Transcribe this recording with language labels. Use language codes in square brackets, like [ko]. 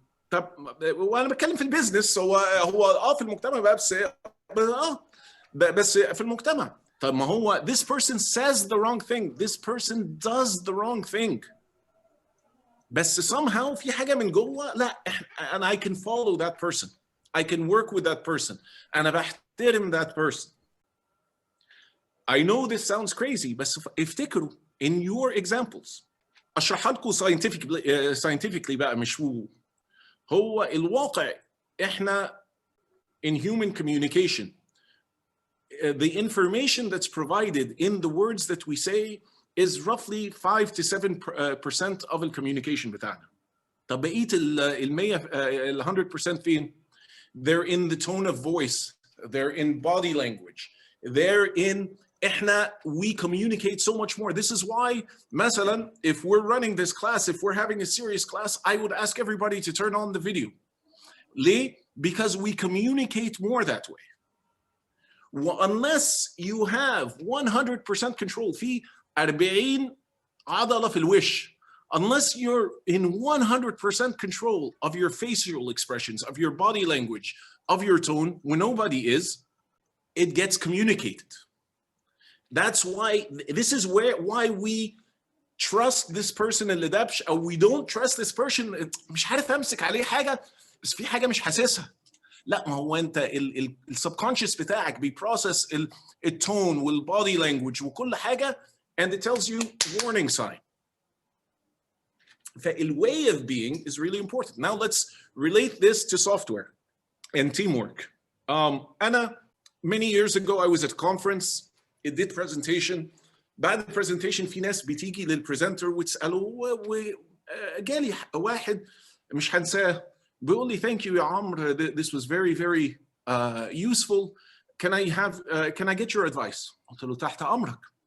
[ar] طب وانا بتكلم في البيزنس، هو في المجتمع بقى، بس في المجتمع. طب ما هو [en] this person says the wrong thing, this person does the wrong thing، بس somehow [ar] في حاجة من جوه لا [en] and I can follow that person, I can work with that person، [ar] أنا بحترم [en] that person. I know this sounds crazy، [ar] بس [en] افتكروا in your examples. [ar] أشرحها لكم scientifically بقى، مش هو الواقع. [en] إحنا in human communication the information that's provided in the words that we say is roughly 5 to 7% of the communication [ar] بتاعنا. طب بقية ال 100% فين؟ [en] They're in the tone of voice, they're in body language, they're in we communicate so much more. This is why [ar] مثلا [en] if we're running this class, if we're having a serious class, I would ask everybody to turn on the video. [ar] ليه؟ [en] Because we communicate more that way. Unless you have 100% control [ar] في 40 عضلة في الوش, [en] unless you're in 100% control of your facial expressions, of your body language, of your tone, when nobody is, it gets communicated. That's why, this is why we trust this person [ar] اللي دبش, [en] or we don't trust this person. [ar] مش عارف امسك عليه حاجة, بس في حاجة مش حاسسها. لا, ما هو انت السبكونشس بتاعك بيبروسس التون والبودي لانجوج وكل حاجة, [en] and it tells you warning sign. فال way of being is really important. Now let's relate this to software and teamwork. أنا many years ago I was at a conference, I did presentation. [ar] بعد البرزنتيشن في ناس بتيجي للبرزنتر وتسأله وجالي واحد مش هنساه بيقول لي [en] thank you [ar] يا عمرو, [en] this was very very useful. Can I get your advice? [ar] قلت له تحت أمرك.